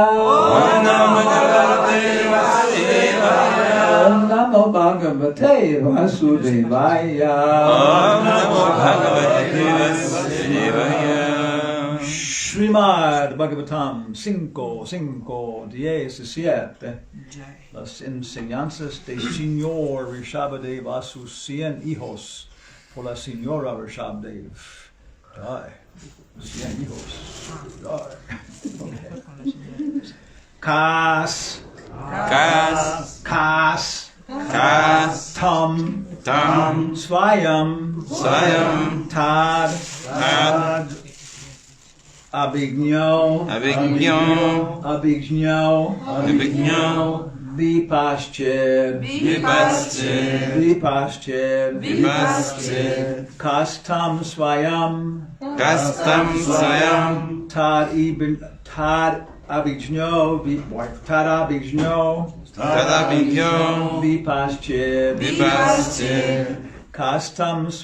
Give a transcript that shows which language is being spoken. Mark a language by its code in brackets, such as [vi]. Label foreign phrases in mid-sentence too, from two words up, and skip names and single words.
[sa] ॐ नमो भगवते वासुदेवाय ॐ नमो भगवते वासुदेवाय ॐ नमो भगवते वासुदेवाय [es] Srimad Bhagavatam 5:5-17 Las enseñanzas de Señor Rishabhadev a sus 100 hijos por la Señora Rishabhadev. Ay, 100 hijos. Ay. Okay. [sa] कस् तं स्वयं तद् अभिज्ञो विपश्चित् कस्तं स्वयं तद् अभिज्ञो विपश्चित् कस्तं